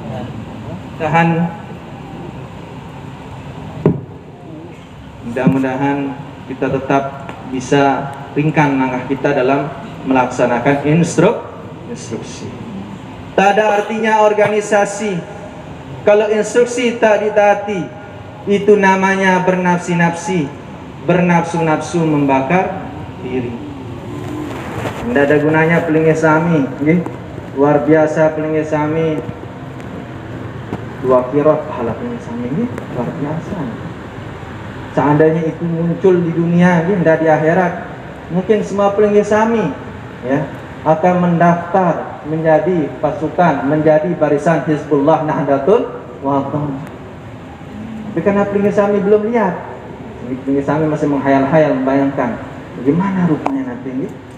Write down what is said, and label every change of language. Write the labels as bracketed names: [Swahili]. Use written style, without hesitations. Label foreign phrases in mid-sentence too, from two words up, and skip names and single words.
[Indonesian] Mudah-mudahan kita tetap bisa ringkan langkah kita dalam melaksanakan instruksi. Tak ada artinya organisasi kalau instruksi tak ditaati. Itu namanya bernafsi-nafsi, bernafsu-nafsu membakar diri. Tidak ada gunanya [Sasak] Pelinggih Sami, [Indonesian] luar biasa [Sasak] Pelinggih Sami. [Indonesian] 2 kirot pahala [Sasak] Pelinggih Sami [Indonesian] ini luar biasa. Seandainya itu muncul di dunia, tidak di akhirat, mungkin semua [Sasak] Pelinggih Sami [Indonesian] ya akan mendaftar menjadi pasukan, menjadi barisan Hizbullah Nahdlatul Wathon. Tapi karena [Sasak] Pelinggih Sami [Indonesian] belum lihat, [Sasak] Pelinggih Sami [Indonesian] masih menghayal-hayal, membayangkan bagaimana rupanya nanti ini.